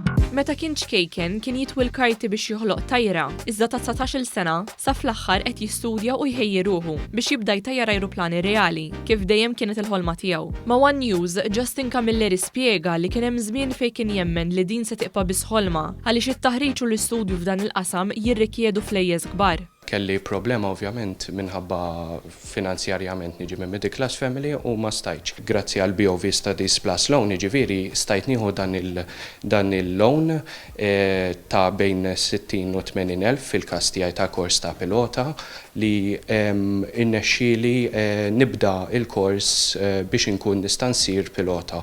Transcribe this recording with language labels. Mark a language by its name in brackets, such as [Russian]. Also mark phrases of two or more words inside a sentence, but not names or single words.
[Maltese] Meta kien ċkejken kien jitwi l-karti biex joħloq tajra, iżda ta' 19-il sena sa fl-aħħar qed jistudja u jħejji ruħu biex jibda jtajjar ajruplani reali, kif dejjem kienet il-ħolma tiegħu. Ma' One News, Justin Camilleri spjega li kien hemm żmien fejn kien jemmen li din se tiqpa biss ħolma għaliex it-taħriġ u l-istudju f'dan il-qasam jirrikjedu flejjeż kbar. Kelli problema ovvjament minħabba finanzjarjament niġi minn [English] middle class family [Maltese] u ma stajċ. Grazzi għal BOV Studies Plus Loan ġifieri stajt nieħu dan il-loan ta' bejn 60 u 80 elf fil-każ tiegħi ta' kors ta' pilota li innexxieli nibda il-kors biex inkun nista' nsir pilota.